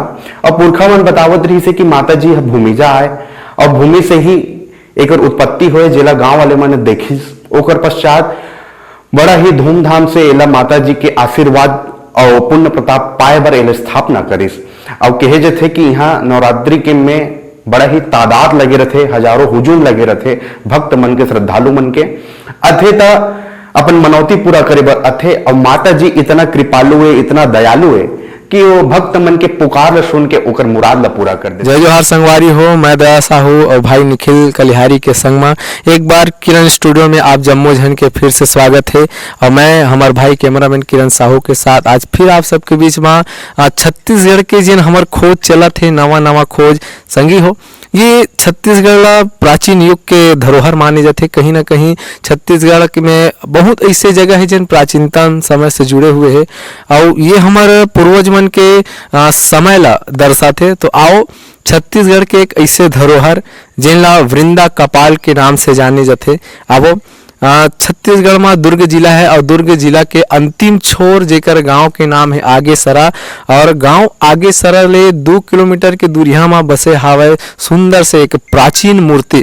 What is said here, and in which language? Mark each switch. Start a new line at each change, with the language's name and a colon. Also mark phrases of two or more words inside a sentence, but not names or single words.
Chhattisgarhi: और पुरखा मन बतावत रही से कि माता जी भूमिजा आए और भूमि से ही एक उत्पत्ति हुए, जेला गांव वाले मन देखी। ओकर पश्चात बड़ा ही धूमधाम से एला माता जी के आशीर्वाद और पुण्य प्रताप पाए बर एला स्थापना करिस। और कहे जाते कि यहाँ नवरात्रि के में बड़ा ही तादाद लगे रहते, हजारों हुजूम लगे रहते भक्त मन के, श्रद्धालु मन के। अथे त अपन मनौती पूरा करे बर अथे। और माता जी इतना कृपालु है, इतना दयालु है कि वो भक्त मन के पुकार सुन के ओकर मुराद ला पूरा कर दे। जय जोहार संगवारी हो, मैं दया साहू और भाई निखिल कलिहारी के संग में एक बार किरण स्टूडियो में आप जम्मो जन के फिर से स्वागत है। और मैं हमारे भाई कैमरामैन किरण साहू के साथ आज फिर आप सबके बीच में छत्तीसगढ़ के जिन हमार खोज चलत है, नवा खोज संगी हो। ये छत्तीसगढ़ प्राचीन युग के धरोहर माने जाते। कहीं ना कहीं छत्तीसगढ़ में बहुत ऐसे जगह है जिन प्राचीनतम समय से जुड़े हुए हैं और ये हमारे पूर्वज मन के समय ला दर्शाते। तो आओ छत्तीसगढ़ के एक ऐसे धरोहर जिनला वृंदा कपाल के नाम से जाने जाते। अब छत्तीसगढ़ में दुर्ग जिला है और दुर्ग जिला के अंतिम छोर जेकर गांव के नाम है आगेसरा। और गांव आगेसरा ले 2 किलोमीटर के दूरिया में बसे हावे सुंदर से एक प्राचीन मूर्ति।